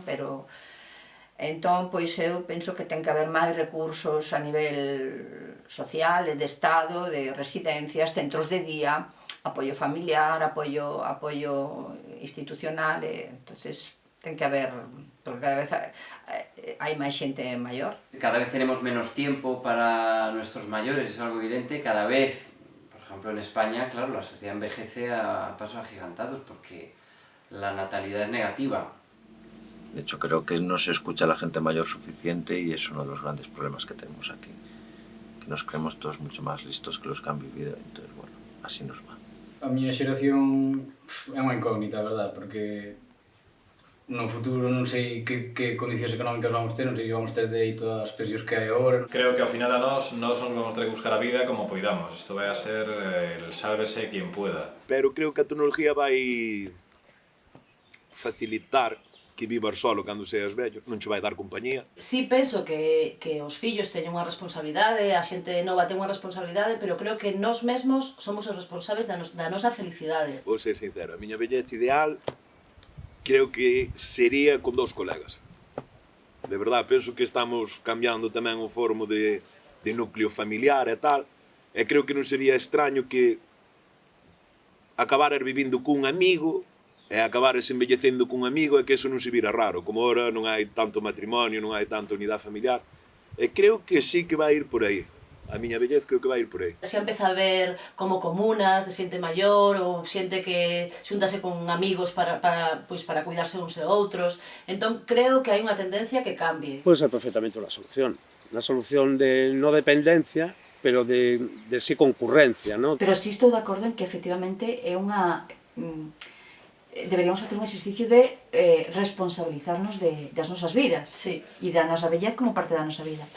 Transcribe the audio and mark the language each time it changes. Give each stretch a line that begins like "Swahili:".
Galician: Pero entón, pois eu penso que ten que haber máis recursos a nivel social, de Estado, de residencias, centros de día, apoio familiar, apoio institucional, entonces ten que haber, porque cada vez hai máis xente maior.
Spanish: Cada vez tenemos menos tiempo para nuestros mayores, es algo evidente. Cada vez, por ejemplo en España, claro, la sociedad envejece a pasos agigantados porque la natalidad es negativa. De hecho, creo que no se escucha a la gente mayor suficiente y es uno de los grandes problemas que tenemos aquí. Que nos creemos todos mucho más listos que los que han vivido, entonces, bueno, así nos va.
Galician: A miña xeración é unha incógnita, verdad, porque no futuro non sei que condicións económicas vamos ter, non sei se vamos ter de aí todas as pensións que hai agora. Creo que ao final a nós nos vamos ter que buscar a vida como poidamos. Isto vai a ser
Spanish: el sálvese quien pueda.
Galician: Pero creo que a tecnología vai facilitar que vivas solo cando seas vello, non che vai dar compañía. Sí, penso que os fillos teñen unha responsabilidade, a xente nova ten unha responsabilidade, pero creo que nós mesmos somos os responsables da nosa felicidade. Vou ser sincero, a miña vellez ideal creo que sería con 2 colegas. De verdad, penso que estamos cambiando tamén o formo de núcleo familiar e tal, e creo que non sería extraño que acabaras vivindo cun amigo e acabares envellecendo cun amigo e que eso non se vira raro, como ahora non hai tanto matrimonio, non hai tanta unidade familiar, e creo que sí que vai ir por aí. A miña vellez creo que vai ir por aí. Se empeza a ver como comunas de xente maior ou xente que xuntase con amigos para cuidarse uns e outros. Entón creo que hai unha tendencia que cambie.
Spanish: Puede ser perfectamente una solución de no dependencia, pero de sí concurrencia, ¿no?
Galician: Pero sí estou de acordo en que efectivamente é unha... deberíamos facer un exercicio de responsabilizarnos das nosas vidas e da nosa vellez como parte da nosa vida.